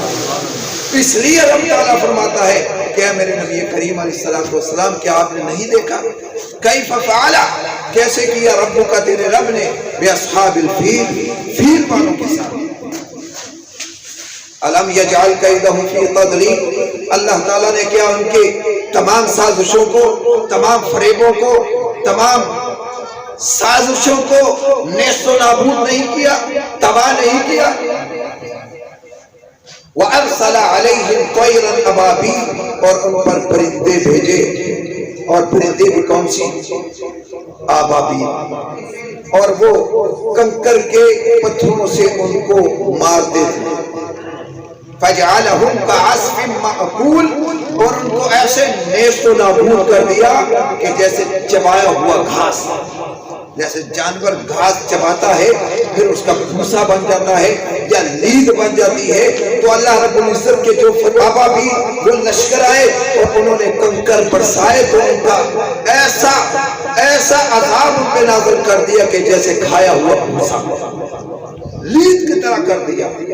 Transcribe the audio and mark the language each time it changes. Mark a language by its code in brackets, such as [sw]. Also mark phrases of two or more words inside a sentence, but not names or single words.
[ur] اس لیے رب تعالیٰ فرماتا ہے کہ اے میرے نبی کریم علیہ السلام کیا آپ نے نہیں دیکھا [ar] کیف فعل، [ur] کیسے کیا رب کا تیرے رب نے [ar] باصحاب الفیل، [ur] فیل والوں کے ساتھ. [ar] الم یجعل کیدہم فی تضلیل، [ur] اللہ تعالیٰ نے کیا ان کے تمام سازشوں کو، تمام فریبوں کو، تمام سازشوں کو نیست و نابود نہیں کیا، تباہ نہیں کیا. [ar] وَأَرْسَلَ عَلَيْهِمْ طَيْرًا أَبَابِيلَ، [ur] اور ان پر پرندے بھیجے، اور پرندے بھی کون سی؟ آبابیل، اور وہ کنکر کے پتھروں سے ان کو مارتے تھے. [ar] فَجْعَلَهُمْ كَعَصْفٍ مَأْكُولٍ، [ur] اور ان کو ایسے نیست و نابود کر دیا کہ جیسے چبایا ہوا گھاس، جیسے جانور گھاس چباتا ہے پھر اس کا بھوسا بن جاتا ہے یا لید بن جاتی ہے. تو اللہ رب العزت کے جو فتابہ بھی جو لشکر آئے اور انہوں نے کنکر برسائے تو ان کا ایسا عذاب ان پہ نازل کر دیا کہ جیسے کھایا ہوا بھوسا لید کی طرح کر دیا.